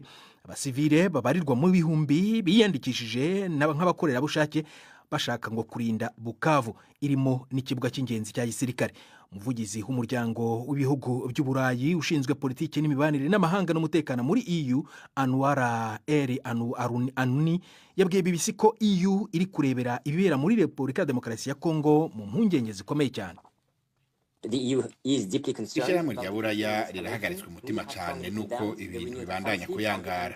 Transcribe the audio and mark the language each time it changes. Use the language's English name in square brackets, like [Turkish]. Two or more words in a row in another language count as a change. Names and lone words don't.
[Kinyarwanda] Abasivile babarirwa mu bihumbi biyandikishije nk'abakorera bushake bashaka ngo kurinda Bukavu irimo n'ikibuga cy'ingenzi cya gisirikare. Umuvugizi w'umuryango w'ibihugu by'Uburayi ushinzwe politiki n'imibanire n'amahanga n'umutekano muri EU, Anwar El Anouni, yabwiye BBC ko EU iri kurebera ibibera muri Repubulika ya Demokarasi ya Kongo mu mpungenge zikomeye cyane. [Rundi] Ishyirahamwe rya Buraya rirahagaritswe umutima cyane nuko ibintu bibandanya kuyangara.